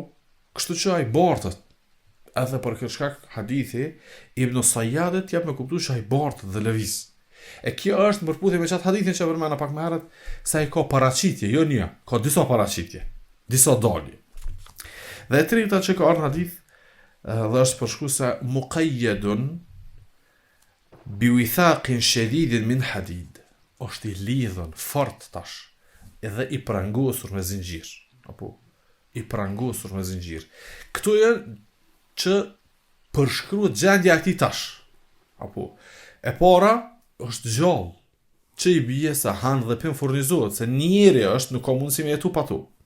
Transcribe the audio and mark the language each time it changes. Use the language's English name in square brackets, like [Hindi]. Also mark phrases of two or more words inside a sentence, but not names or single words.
[Albanian] Kështu që ai bartët, edhe për këtë shkak hadithi Ibn Sajjadet jep me kuptuar se ai bartët dhe lëviz. E kjo është në përputhje me çat hadithin që përmenda pak më herët, se ai ka paraqitje, jo një, ka disa paraqitje, disa dalje. Dhe e treta që ka ardhur në hadith dhe është përshkruese [Arabic] مقيد بوثاق شديد من حديد. [Albanian] Është i lidhur fort tash, edhe i prangosur me zinxhir, apo i prangosur me zinxhir. Këtu janë që përshkruhet gjendja e këtij tash. Apo e para është gjallë, që i bie se han dhe pim furnizohet, se njeri është nuk ka mundësi me jetu pa to.